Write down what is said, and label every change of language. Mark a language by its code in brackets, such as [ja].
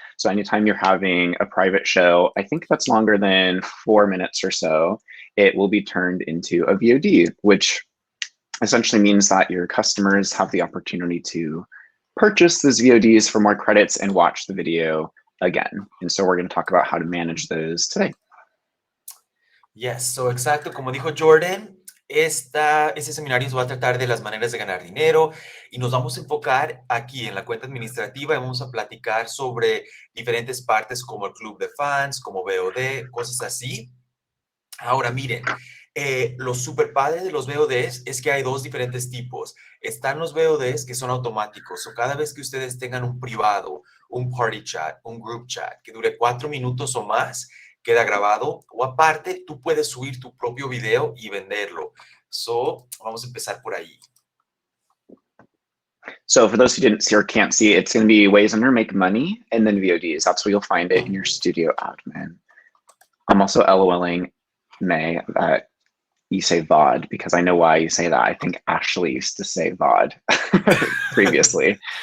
[en] So anytime you're having a private show, I think that's longer than 4 minutes or so, it will be turned into a VOD, which essentially means that your customers have the opportunity to purchase those VODs for more credits and watch the video again. And so we're going to talk about how to manage those today. Yes, so [es] exacto, como dijo Jordan, este seminario va a tratar de las maneras de ganar dinero y nos vamos a enfocar aquí en la cuenta administrativa y vamos a platicar sobre diferentes partes como el club de fans, como VOD, cosas así. Ahora miren, lo super padre de los VODs es que hay dos diferentes tipos. Están los VODs que son automáticos, o cada vez que ustedes tengan un privado, un party chat, un group chat que dure 4 minutos o más, queda grabado, o aparte tú puedes subir tu propio video y venderlo. So, vamos a empezar por ahí. [en] So for those who didn't see or can't see, it's going to be ways under make money and then VODs. That's where you'll find it in your studio admin. I'm also LOLing May that you say Vod, because I know why you say that. I think Ashley used to say Vod previously.